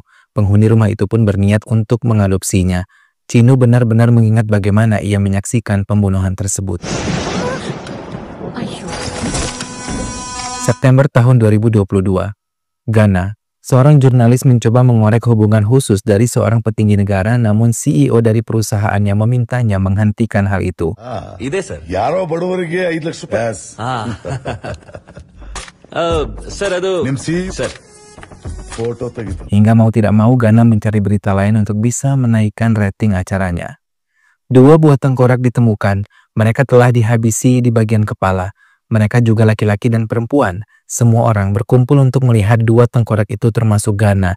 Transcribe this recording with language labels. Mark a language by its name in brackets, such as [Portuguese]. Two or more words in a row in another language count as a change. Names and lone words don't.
[Indonesian] Penghuni rumah itu pun berniat untuk mengadopsinya. Chino benar-benar mengingat bagaimana ia menyaksikan pembunuhan tersebut. September tahun 2022, Ghana, seorang jurnalis mencoba mengorek hubungan khusus dari seorang petinggi negara, namun CEO dari perusahaannya memintanya menghentikan hal itu. [Kannada] Yaro ಬಡವರಿಗೆ 5 ಲಕ್ಷ ರೂಪಾಯಿ. [Indonesian] Hingga mau tidak mau Ghana mencari berita lain untuk bisa menaikkan rating acaranya. Dua buah tengkorak ditemukan, mereka telah dihabisi di bagian kepala. Mereka juga laki-laki dan perempuan. Semua orang berkumpul untuk melihat dua tengkorak itu termasuk Ghana.